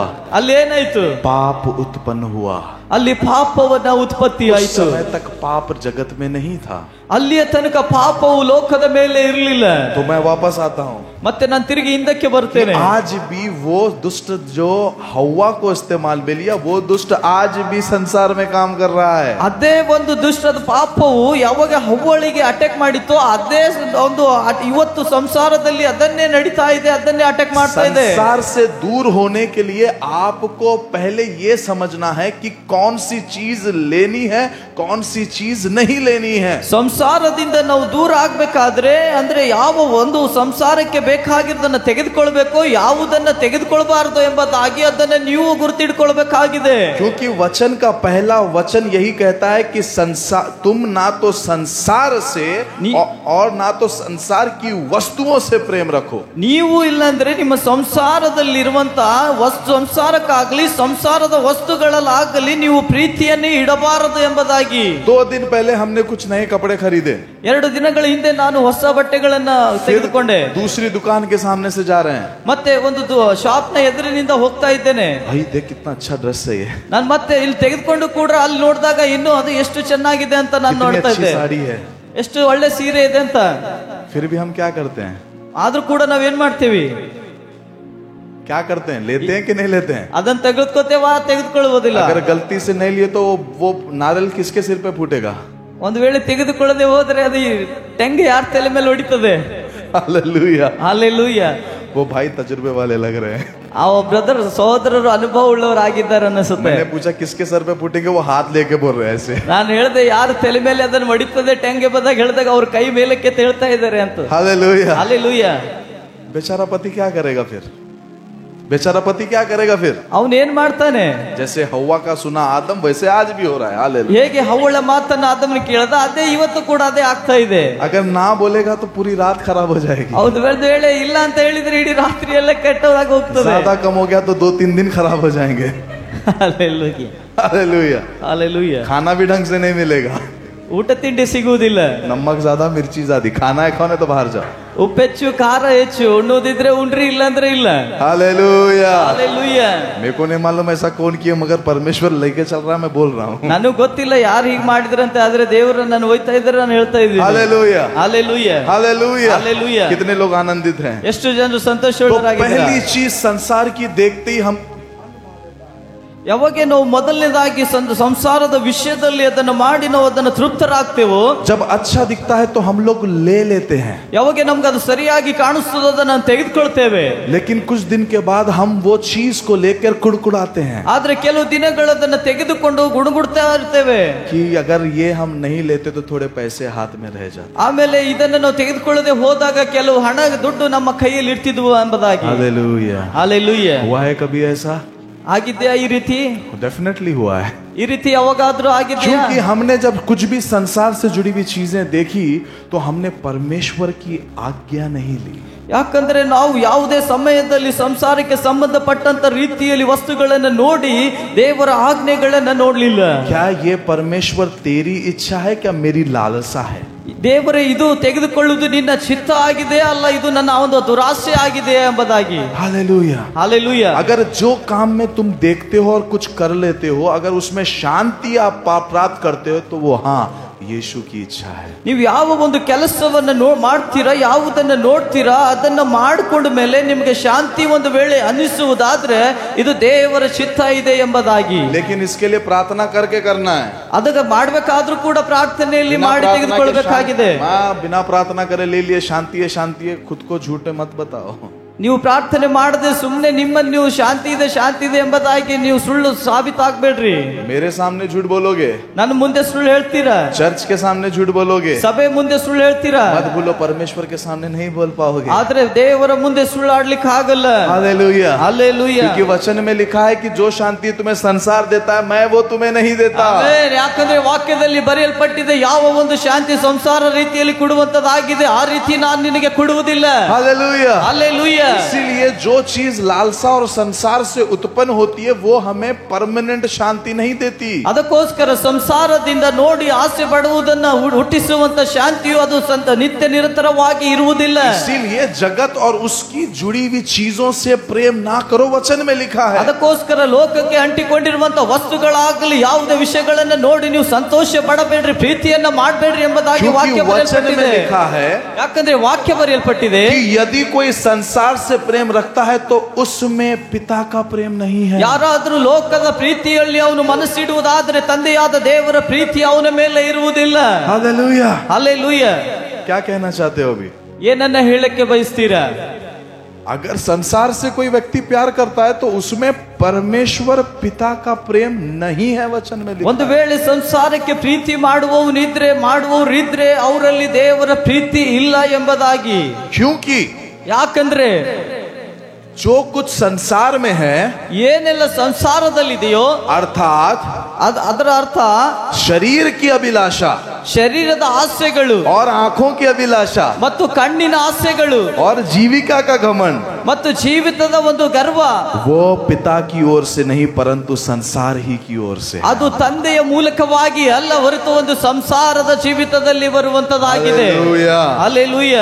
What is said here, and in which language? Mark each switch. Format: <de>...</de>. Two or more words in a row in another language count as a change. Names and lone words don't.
<kn>ಅಲ್ಲಿ ಏನಾಯ್ತು?</kn> <hi>पाप उत्पन्न हुआ.</hi> <kn>ಅಲ್ಲಿ ಪಾಪವನ್ನ ಉತ್ಪತ್ತಿ</kn> <hi>उस</hi> <kn>ಆಯ್ತು.</kn> <hi>समय तक पाप जगत में नहीं था.</hi> <kn>ಅಲ್ಲಿಯ ತನಕ ಪಾಪವು ಲೋಕದ ಮೇಲೆ ಇರಲಿಲ್ಲ.</kn> <hi>तो मैं वापस आता हूँ,</hi> <kn>ಮತ್ತೆ ನಾನು ತಿರುಗಿ ಹಿಂದಕ್ಕೆ ಬರ್ತೇನೆ.</kn> <hi>आज भी वो दुष्ट जो हव्वा को इस्तेमाल में लिया, वो दुष्ट आज भी संसार में काम कर रहा है.</hi> <kn>ಅದೇ ಒಂದು ದುಷ್ಟದ ಪಾಪವು ಯಾವಾಗ ಹವ್ವಳಿಗೆ ಅಟ್ಯಾಕ್ ಮಾಡಿತ್ತು, ಅದೇ ಒಂದು ಇವತ್ತು ಸಂಸಾರದಲ್ಲಿ ಅದನ್ನೇ ನಡೀತಾ ಇದೆ, ಅದನ್ನೇ ಅಟ್ಯಾಕ್ ಮಾಡ್ತಾ ಇದೆ.</kn> <hi>संसार से दूर होने के लिए आपको पहले ये समझना है कि कौन सी चीज लेनी है, कौन सी चीज नहीं लेनी है.</hi> <kn>ಸಂಸಾರದಿಂದ ನಾವು ದೂರ ಆಗ್ಬೇಕಾದ್ರೆ ಅಂದ್ರೆ ಯಾವ ಒಂದು ಸಂಸಾರಕ್ಕೆ ಬೇಕಾಗಿರೋದನ್ನ ತೆಗೆದುಕೊಳ್ಬೇಕು, ಯಾವುದನ್ನ ತೆಗೆದುಕೊಳ್ಬಾರ್ದು ಎಂಬುದಾಗಿ ಅದನ್ನ ನೀವು ಗುರುತಿಡ್ಕೊಳ್ಬೇಕಾಗಿದೆ.</kn> <hi>क्योंकि वचन का पहला वचन यही कहता है कि संसार, तुम ना तो संसार से और ना तो संसार की वस्तुओं से प्रेम रखो.</hi> <kn>ನೀವು ಇಲ್ಲಂದ್ರೆ ನಿಮ್ಮ ಸಂಸಾರದಲ್ಲಿರುವಂತ ಸಂಸಾರಕ್ಕಾಗಲಿ ಸಂಸಾರದ ವಸ್ತುಗಳಲ್ಲಾಗಲಿ ನೀವು ಪ್ರೀತಿಯನ್ನೇ ಇಡಬಾರದು ಎಂಬುದಾಗಿ.</kn> <hi>2 दिन पहले हमने कुछ नए कपड़े खरीदे,</hi> <kn>2 ದಿನಗಳ ಹಿಂದೆ ನಾನು ಹೊಸ ಬಟ್ಟೆಗಳನ್ನ ತೆಗೆದುಕೊಂಡೆ.</kn> <hi>दूसरी दुकान के सामने से जा रहे हैं,</hi> <kn>ಮತ್ತೆ ಒಂದು ಶಾಪ್ ನ ಎದುರಿನಿಂದ ಹೋಗ್ತಾ ಇದ್ದೇನೆ.</kn> <hi>भाई देख कितना अच्छा ड्रेस है ये,</hi> <kn>ನಾನು ಮತ್ತೆ ಇಲ್ಲಿ ತೆಗೆದುಕೊಂಡು ಕೂಡ ಅಲ್ಲಿ ನೋಡಿದಾಗ ಇನ್ನೂ ಅದು ಎಷ್ಟು ಚೆನ್ನಾಗಿದೆ ಅಂತ ನಾನು</kn> <hi>कितनी</hi> <kn>ನೋಡ್ತಾ</kn> <hi>अच्छी</hi> <kn>ಇದ್ದೆ,</kn> <hi>साड़ी है.</hi> <kn>ಎಷ್ಟು ಒಳ್ಳೆ ಸೀರೆ ಇದೆ ಅಂತ.</kn> <hi>फिर भी हम क्या करते हैं?</hi> <kn>ಆದ್ರೂ ಕೂಡ ನಾವೇನ್ ಮಾಡ್ತೀವಿ?</kn> <hi>क्या करते हैं? लेते हैं कि नहीं लेते हैं?</hi> <kn>ಅದನ್ನ ತೆಗೆದುಕೋತೇವಾ ತೆಗೆದುಕೊಳ್ಳುವುದಿಲ್ಲ?</kn> <hi>अगर गलती से नहीं लिए तो वो नारियल किसके सिर पे फूटेगा?</hi> <kn>ಒಂದು ವೇಳೆ ತೆಗೆದುಕೊಳ್ಳದೆ ಹೋದ್ರೆ ಅದು ಟೆಂಗೆ ಯಾರ ತಲೆ ಮೇಲೆ ಹೊಡಿತದೆ?</kn> <hi>हालेलुया.</hi> <kn>ಹಾಲೆಲೂಯಾ.</kn> <hi>वो भाई तजुर्बे वाले लग रहे हैं.</hi> <kn>ಆ ಬ್ರದರ್ ಸಹೋದರರು ಅನುಭವ ಉಳ್ಳವರಾಗಿದ್ದಾರೆ ಅನಿಸುತ್ತೆ.</kn> <hi>मैंने पूछा किसके सर पे फूटेंगे, वो हाथ लेके बोल रहे हैं ऐसे.</hi> <kn>ನಾನು ಹೇಳಿದೆ ಯಾರ ತಲೆ ಮೇಲೆ ಅದನ್ನು ಹೊಡಿತದೆ ಟೆಂಗೆ ಬಂದಾಗ ಹೇಳಿದಾಗ ಅವ್ರ ಕೈ ಮೇಲಕ್ಕೆ ಹೇಳ್ತಾ ಇದ್ದಾರೆ ಅಂತ.</kn> <hi>हालेलुया.</hi> <kn>ಹಾಲೆಲೂಯಾ.</kn> <hi>बेचारा पति क्या करेगा फिर? बेचारा पति क्या करेगा फिर?</hi> <kn>ಅವನು ಏನ್ ಮಾಡ್ತಾನೆ?</kn> <hi>जैसे हव्वा का सुना आदम, वैसे आज भी हो रहा है. हालेलुया.</hi> <kn>ಹೇಗೆ ಹವ್ವಳ ಮಾತನ್ನ ಆದಮನ ಕೇಳದ ಅದೇ ಇವತ್ತು ಕೂಡ ಅದೇ ಆಗ್ತಾ ಇದೆ.</kn> <hi>अगर ना बोलेगा तो पूरी रात खराब हो जाएगी.</hi> <kn>ಹೌದು, ಒಂದು ವೇಳೆ ಇಲ್ಲ ಅಂತ ಹೇಳಿದ್ರೆ ಇಡೀ ರಾತ್ರಿ ಎಲ್ಲ ಕೆಟ್ಟದಾಗಿ ಹೋಗ್ತದೆ.</kn> <hi>ज्यादा कम हो गया तो 2-3 दिन खराब हो जाएंगे.</hi> <kn>ಹಾಲೆಲೂಯಾ.</kn> <hi>हालेलुया.</hi> <kn>ಹಾಲೆಲೂಯಾ.</kn> <hi>खाना भी ढंग से नहीं मिलेगा.</hi> <kn>ಊಟ ತಿಂಡಿ ಸಿಗುವುದಿಲ್ಲ.</kn> <hi>नमक ज्यादा मिर्ची ज्यादा, खाना है खाने तो बाहर जाओ.</hi> <kn>ಉಪ್ಪೆಚ್ಚು ಖಾರ ಹೆಚ್ಚು, ಉಣ್ಣೋದಿದ್ರೆ ಉಂಡ್ರಿ ಇಲ್ಲ ಅಂದ್ರೆ ಇಲ್ಲ.</kn> <hi>हालेलुया.</hi> <kn>ಹಾಲೆಲೂಯಾ.</kn> <hi>मेरे को नहीं मालूम ऐसा कौन किया, मगर परमेश्वर लेके चल रहा है, मैं बोल रहा हूँ.</hi> <kn>ನನಗೆ ಗೊತ್ತಿಲ್ಲ ಯಾರು ಹೀಗೆ ಮಾಡಿದ್ರಂತೆ, ಆದ್ರೆ ದೇವರು ನಾನು ಹೋಯ್ತಾ ಇದ್ರೆ ನಾನು ಹೇಳ್ತಾ ಇದ್ದೀನಿ.</kn> <hi>हालेलुया.</hi> <kn>ಹಾಲೆಲೂಯಾ.</kn> <hi>हालेलुया. हालेलुया. कितने लोग आनंदित हैं?</hi> <kn>ಎಷ್ಟು ಜನರು</kn> <hi>तो</hi> <kn>ಸಂತೋಷವಾಗಿದ್ದಾರೆ?</kn> <hi>पहली चीज संसार की देखते ही हम</hi> <kn>ಯಾವಾಗ ನಾವು ಮೊದಲನೇದಾಗಿ ಸಂಸಾರದ ವಿಷಯದಲ್ಲಿ ಅದನ್ನು ಮಾಡಿ ನಾವು ಅದನ್ನು ತೃಪ್ತರಾಗ್ತೇವೋ,</kn> <hi>जब अच्छा दिखता है तो हम लोग ले लेते हैं,</hi> <kn>ಯಾವಾಗ ನಮ್ಗೆ ಅದು ಸರಿಯಾಗಿ ಕಾಣಿಸ್ತದೋ ಅದನ್ನು ತೆಗೆದುಕೊಳ್ತೇವೆ.</kn> <hi>लेकिन कुछ दिन के बाद हम वो चीज को लेकर कुड़कुड़ाते हैं</hi> <kn>ಆದ್ರೆ ಕೆಲವು ದಿನಗಳು ಅದನ್ನು ತೆಗೆದುಕೊಂಡು ಗುಣಗುಡ್ತಾ ಇರ್ತೇವೆ</kn> <hi>कि अगर ये हम नहीं लेते तो थोड़े पैसे हाथ में रह जाते.</hi> <kn>ಆಮೇಲೆ ಇದನ್ನು ನಾವು ತೆಗೆದುಕೊಳ್ಳದೆ ಹೋದಾಗ ಕೆಲವು ಹಣ ದುಡ್ಡು ನಮ್ಮ ಕೈಯಲ್ಲಿ ಇರ್ತಿದ್ವು ಎಂಬುದಾಗಿ.</kn> <hi>हालेलुया.</hi> <kn>ಹಾಲೆಲೂಯಾ.</kn> <hi>हुआ है कभी ऐसा?</hi> <kn>ಆಗಿದ್ಯಾ ಈ ರೀತಿ?</kn> <hi>डेफिनेटली हुआ है.</hi> <kn>ಈ ರೀತಿ ಯಾವಾಗಾದ್ರೂ ಆಗಿದೆಯಾ?</kn> <hi>क्योंकि हमने जब कुछ भी संसार से जुड़ी हुई चीजें देखी तो हमने परमेश्वर की आज्ञा नहीं ली.</hi> <kn>ಯಾಕಂದ್ರೆ ನಾವು ಯಾವುದೇ ಸಮಯದಲ್ಲಿ ಸಂಸಾರಕ್ಕೆ ಸಂಬಂಧಪಟ್ಟಂತ ರೀತಿಯಲ್ಲಿ ವಸ್ತುಗಳನ್ನು ನೋಡಿ ದೇವರ ಆಜ್ಞೆಗಳನ್ನ ನೋಡ್ಲಿಲ್ಲ.</kn> <hi>क्या ये परमेश्वर तेरी इच्छा है, क्या मेरी लालसा है?</hi> <kn>ದೇವರೇ, ಇದು ತೆಗೆದುಕೊಳ್ಳುವುದು ನಿನ್ನ ಚಿತ್ತ ಆಗಿದೆ ಅಲ್ಲ ಇದು ನನ್ನ ಒಂದು ದುರಾಸೆ ಆಗಿದೆ ಎಂಬುದಾಗಿ.</kn> <hi>हालेलुया. हालेलुया. अगर जो काम में तुम देखते हो और कुछ कर लेते हो, अगर उसमें शांति आप प्राप्त करते हो तो वो हाँ ಯೇಸು की इच्छा है.</hi> <kn>ನೀವು ಯಾವ ಒಂದು ಕೆಲಸವನ್ನ ಮಾಡ್ತೀರಾ, ಯಾವುದನ್ನ ನೋಡ್ತೀರಾ, ಅದನ್ನ ಮಾಡಿಕೊಂಡ ಮೇಲೆ ನಿಮಗೆ ಶಾಂತಿ ಒಂದು ವೇಳೆ ಅನಿಸುವುದಾದ್ರೆ ಇದು ದೇವರ ಚಿತ್ತ ಇದೆ ಎಂಬುದಾಗಿ.</kn> <hi>लेकिन इसके लिए प्रार्थना करके करना है.</hi> <kn>ಅದಕ್ಕೆ ಮಾಡಬೇಕಾದ್ರೂ ಕೂಡ ಪ್ರಾರ್ಥನೆಯಲ್ಲಿ ಮಾಡಿ ತೆಗೆದುಕೊಳ್ಳಬೇಕಾಗಿದೆ.</kn> <hi>बिना प्रार्थना करे ले लिए शांति है, खुद को झूठ मत बताओ.</hi> <kn>ನೀವು ಪ್ರಾರ್ಥನೆ ಮಾಡದೆ ಸುಮ್ಮನೆ ನಿಮ್ಮನ್ನು ನೀವು ಶಾಂತಿ ಇದೆ ಎಂಬುದಾಗಿ ನೀವು ಸುಳ್ಳು ಸಾಬೀತಾಗಬೇಡ್ರಿ.</kn> <hi>मेरे सामने झूठ बोलोगे,</hi> <kn>ನನ್ನ ಮುಂದೆ ಸುಳ್ಳು ಹೇಳ್ತೀರಾ.</kn> <hi>चर्च के सामने झूठ बोलोगे,</hi> <kn>ಸಭೆ ಮುಂದೆ ಸುಳ್ಳು ಹೇಳ್ತೀರಾ.</kn> <hi>मत बोलो, परमेश्वर के सामने नहीं बोल पाओगे.</hi> <kn>ಆದ್ರೆ ದೇವರ ಮುಂದೆ ಸುಳ್ಳು ಆಡ್ಲಿಕ್ಕೆ ಆಗಲ್ಲ.</kn> <hi>हालेलुया. हालेलुया. क्योंकि वचन में लिखा है कि जो शांति तुम्हें संसार देता है मैं वो तुम्हें नहीं देता.</hi> <kn>ಯಾಕಂದ್ರೆ ವಾಕ್ಯದಲ್ಲಿ ಬರೆಯಲ್ಪಟ್ಟಿದೆ, ಯಾವ ಒಂದು ಶಾಂತಿ ಸಂಸಾರ ರೀತಿಯಲ್ಲಿ ಕೊಡುವಂತದ್ದಾಗಿದೆ ಆ ರೀತಿ ನಾನು ನಿನಗೆ ಕೊಡುವುದಿಲ್ಲ.</kn> <hi>हालेलुया. हालेलुया. इसीलिए जो चीज लालसा और संसार से उत्पन्न होती है वो हमें परमानेंट शांति नहीं देती.</hi> <kn>ಅದಕ್ಕೋಸ್ಕರ ಸಂಸಾರದಿಂದ ನೋಡಿ ಆಸೆ ಪಡುವುದನ್ನ ಹುಟ್ಟಿಸುವಂತ ಶಾಂತಿಯು ಅದು ನಿತ್ಯ ನಿರಂತರವಾಗಿ ಇರುವುದಿಲ್ಲ.</kn> <hi>इसीलिए जगत और उसकी जुड़ी हुई चीजों से प्रेम ना करो, वचन में लिखा है.</hi> <kn>ಅದಕ್ಕೋಸ್ಕರ ಲೋಕಕ್ಕೆ ಅಂಟಿಕೊಂಡಿರುವಂತ ವಸ್ತುಗಳಾಗಲಿ ಯಾವುದೇ ವಿಷಯಗಳನ್ನ ನೋಡಿ ನೀವು ಸಂತೋಷ ಪಡಬೇಡ್ರಿ, ಪ್ರೀತಿಯನ್ನ ಮಾಡಬೇಡ್ರಿ ಎಂಬುದಾಗಿ ವಾಕ್ಯ ಬರೆಯಲ್ಪಟ್ಟಿದೆ. ಯಾಕಂದ್ರೆ ವಾಕ್ಯ ಬರೆಯಲ್ಪಟ್ಟಿದೆ,</kn> <hi>यदि कोई संसार से प्रेम रखता है तो उसमें पिता का प्रेम नहीं है.</hi> <kn>ಯಾರಾದ್ರೂ ಲೋಕದ ಪ್ರೀತಿಯಲ್ಲಿ ಅವನು ಮನಸ್ಸಿಡುವುದಾದ್ರೆ ತಂದೆಯಾದ ದೇವರ ಪ್ರೀತಿ ಅವನ ಮೇಲೆ ಇರುವುದಿಲ್ಲ.</kn> <hi>हालेलुया. हालेलुया. क्या कहना चाहते हो अभी?</hi> <kn>ಏನನ್ನ ಹೇಳಕ್ಕೆ ಬಯಸ್ತೀರಾ?</kn> <hi>अगर संसार से कोई व्यक्ति प्यार करता है तो उसमें परमेश्वर पिता का प्रेम नहीं है, वचन में लिखा.</hi> <kn>ಒಂದು ವೇಳೆ ಸಂಸಾರಕ್ಕೆ ಪ್ರೀತಿ ಮಾಡುವವರಿದ್ರೆ ಅವರಲ್ಲಿ ದೇವರ ಪ್ರೀತಿ ಇಲ್ಲ ಎಂಬುದಾಗಿ.</kn> <hi>क्योंकि</hi> <kn>ಯಾಕಂದ್ರೆ</kn> <hi>जो कुछ संसार में है,</hi> <kn>ಏನೆಲ್ಲ ಸಂಸಾರದಲ್ಲಿದೆಯೋ</kn> <hi>अर्थात</hi> <kn>ಅದರ ಅರ್ಥ</kn> <hi>शरीर की अभिलाषा</hi> <kn>ಶರೀರದ ಆಸೆಗಳು</kn> <hi>और आंखों की अभिलाषा</hi> <kn>ಮತ್ತು ಕಣ್ಣಿನ ಆಸೆಗಳು</kn> <hi>और जीविका का घमंड,</hi> <kn>ಮತ್ತು ಜೀವಿತದ ಒಂದು ಗರ್ವ,</kn> <hi>वो पिता की ओर से नहीं परंतु संसार ही की ओर से.</hi> <kn>ಅದು ತಂದೆಯ ಮೂಲಕವಾಗಿ ಅಲ್ಲ ಹೊರತು ಒಂದು ಸಂಸಾರದ ಜೀವಿತದಲ್ಲಿ ಬರುವಂತದಾಗಿದೆ.</kn> <hi>हालेलुया. हालेलुया.</hi>